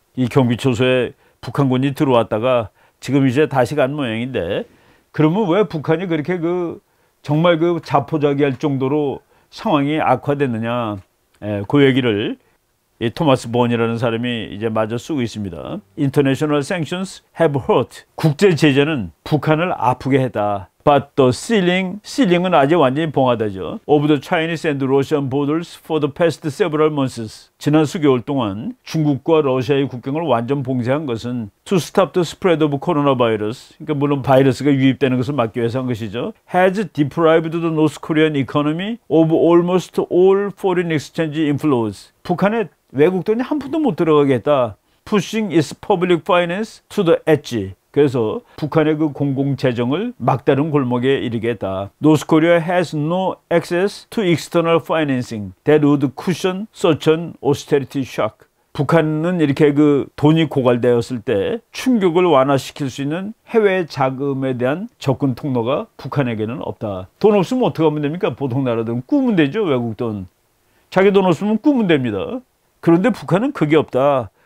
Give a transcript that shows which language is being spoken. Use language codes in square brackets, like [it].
[ko] 이 경비 초소에 북한군이 들어왔다가 지금 이제 다시 간 모양인데 그러면 왜 북한이 그렇게 그 정말 그 자포자기할 정도로 상황이 악화됐느냐? 예, 그 얘기를 이 토마스 본이라는 사람이 이제 마저 쓰고 있습니다. [en] International sanctions have hurt. [ko] 국제 제재는 북한을 아프게 했다. [en] But the ceiling [ko] 은 아직 완전히 봉하다죠. [en] Of the Chinese and Russian borders for the past several months. [ko] 지난 수개월 동안 중국과 러시아의 국경을 완전 봉쇄한 것은 [en] to stop the spread of coronavirus. [ko] 그러니까 물론 바이러스가 유입되는 것을 막기 위해서 한 것이죠. [en] Has deprived the North Korean economy of almost all foreign exchange inflows. [ko] 북한의 외국 돈이 한 푼도 못 들어가게 했다. [en] Pushing its public finance to the edge. [ko] 그래서 북한의 그 공공재정을 막다른 골목에 이르게 했다. [en] North Korea has no access to external financing that would cushion such an austerity shock. [ko] 북한은 이렇게 그 돈이 고갈되었을 때 충격을 완화시킬 수 있는 해외 자금에 대한 접근 통로가 북한에게는 없다. 돈 없으면 어떻게 하면 됩니까? 보통 나라들은 꾸면 되죠. 외국 돈. 자기 돈 없으면 꾸면 됩니다. 그런데 북한은 그게 없다.